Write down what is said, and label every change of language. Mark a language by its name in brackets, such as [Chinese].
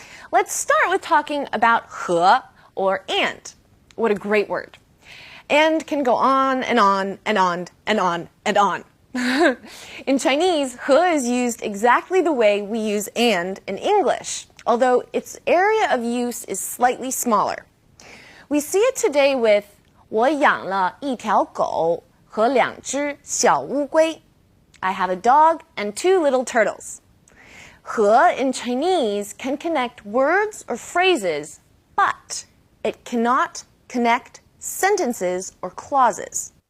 [English] Let's start with talking about 和 or and. What a great word. And can go on and on and on and on and on. In Chinese, 和 is used exactly the way we use and in English, although its area of use is slightly smaller. We see it today with [Chinese] 我养了一条狗和两只小乌龟. [English] I have a dog and 2 little turtles. 和 in Chinese can connect words or phrases, but it cannot connect sentences or clauses.